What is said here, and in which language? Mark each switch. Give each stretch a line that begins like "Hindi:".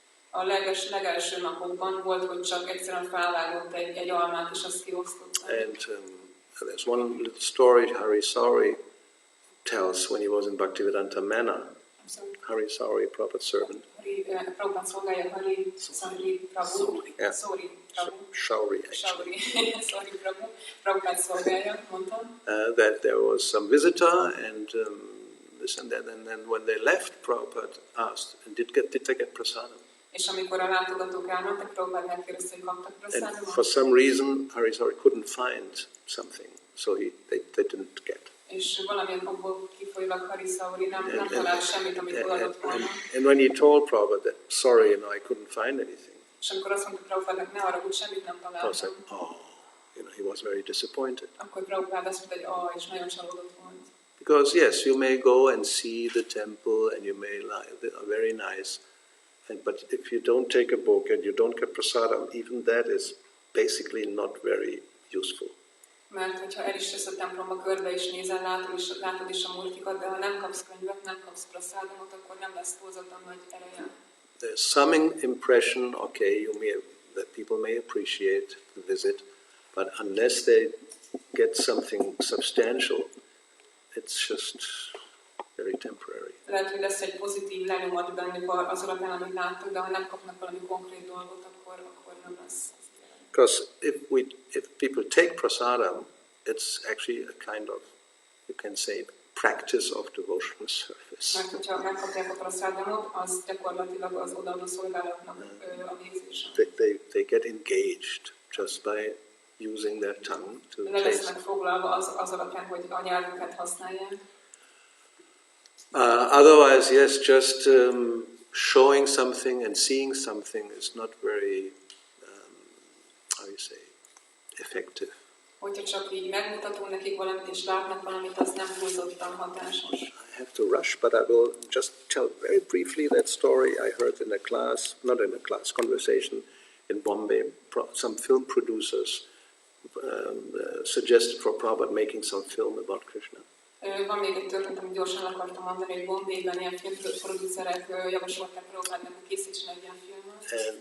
Hungarian: A legelső napokban volt, hogy csak egyszerűen felvágott egy almát, és azt kiosztotta.
English: And there's one little story Hari Sauri tells when he was in Bhaktivedanta Manor. Hari Sauri, Prabhupada's servant.
Hungarian: Prabhupád szolgálja Hari Sauri Prabhu.
English: Yeah. Sauri Prabhu. Shauri, actually. Sauri Prabhu.
Hungarian: Prabhupád szolgálja, mondtam.
English: That there was some visitor and this and that, and then when they left, Prabhupada asked, did they get prasadam?
Hungarian: És amikor a látogatók elmentek, Prabhupád megkérdezte, hogy kaptak prasadamot.
English: for some reason, Hari Sauri couldn't find something, so they didn't get.
Hungarian: És valamilyen okból kifolyólag Hari Sauri nem talált semmit, amit odaadott volna.
English: And when he told Prabhupada that, sorry, I couldn't find anything,
Hungarian: És amikor azt mondta Prabhupádnak, ne arra, hogy semmit nem
English: Prabhupada said,
Hungarian: találtam,
English: he was very disappointed.
Hungarian: akkor Prabhupád azt mondta, hogy és nagyon csalódott volt.
English: Because yes, you may go and see the temple and you may they are very nice, but if you don't take a book and you don't get prasadam, even that is basically not very useful.
Hungarian: Mert hogyha el is jössz a templomba körbe és nézel, látod is a murtikat, de ha nem kapsz könyvet, nem kapsz prasadamot, akkor nem lesz túlzottan nagy ereje.
English: There's some impression, okay, that people may appreciate the visit, but unless they get something substantial, it's just very temporary.
Hungarian: Lehet, hogy lesz egy pozitív lenyomat bennük az alapján, amit láttuk, de ha nem kapnak valami konkrét dolgot, akkor nem lesz.
English: Because if people take prasadam, it's actually a kind of, you can say, practice of devotional service.
Hungarian: Mert hogyha megkapják a prasadamot, az gyakorlatilag az odaadó szolgálatnak a végzése.
English: They get engaged just by using their tongue to
Hungarian: Le
English: taste.
Hungarian: lesznek foglalva az alapján, hogy a nyelvüket használják.
English: Otherwise, yes, just showing something and seeing something is not very, effective.
Hungarian: Hogyha csak így megmutatunk nekik valamit, és látnak valamit, az nem túlzottan hatásos.
English: I have to rush, but I will just tell very briefly that story I heard in a class, not in a class, conversation in Bombay. Some film producers suggested for Prabhupada making some film about Krishna.
Hungarian: Van még egy történet, amit gyorsan akartam mondani, hogy Bombayban ilyen filmproducerek javasolták Prabhupádnak, hogy készítsen egy ilyen filmet.